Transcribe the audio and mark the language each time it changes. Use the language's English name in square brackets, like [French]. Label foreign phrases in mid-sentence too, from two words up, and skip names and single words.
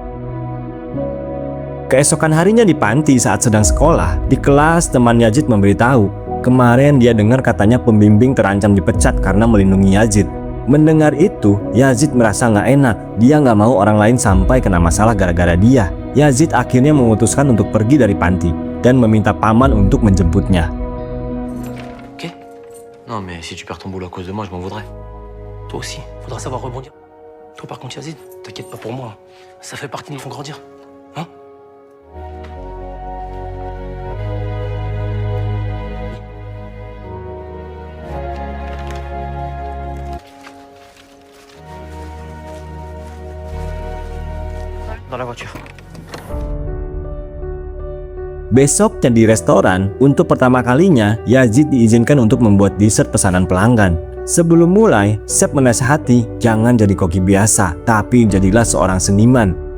[Indonesian] Keesokan harinya di panti saat sedang sekolah, di kelas teman Yazid memberitahu, kemarin dia dengar katanya pembimbing terancam dipecat karena melindungi Yazid. Mendengar itu, Yazid merasa nggak enak. Dia nggak mau orang lain sampai kena masalah gara-gara dia. Yazid akhirnya memutuskan untuk pergi dari panti dan meminta paman untuk menjemputnya. [French] Non mais si tu perds ton boulot à cause de moi, je m'en voudrais. Toi aussi, faudra savoir rebondir. Toi par contre Yazid, t'inquiète pas pour moi. Ça fait partie de nous font grandir. Hein? Dans la voiture. [Indonesian] Besoknya di restoran, untuk pertama kalinya Yazid diizinkan untuk membuat dessert pesanan pelanggan. Sebelum mulai, chef menasihati jangan jadi koki biasa, tapi jadilah seorang seniman.